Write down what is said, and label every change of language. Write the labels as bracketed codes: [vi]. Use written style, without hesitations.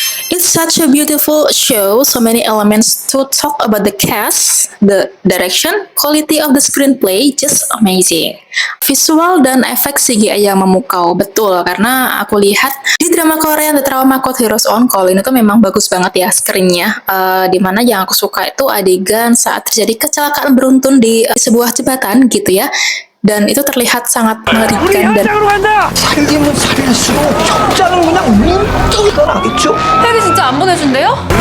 [en] It's such a beautiful show, so many elements to talk about the cast, the direction, quality of the screenplay, just amazing. [id] Visual dan efek CGI yang memukau, betul, karena aku lihat di drama Korea The Trauma Code Heroes on Call ini tuh memang bagus banget ya screennya, dimana yang aku suka itu adegan saat terjadi kecelakaan beruntun di sebuah jembatan gitu ya. Dan itu terlihat sangat mengerikan dan [ko] 살림은 살릴수록 적자는 그냥 문득 나겠죠. 혜리 진짜 안 보내준대요?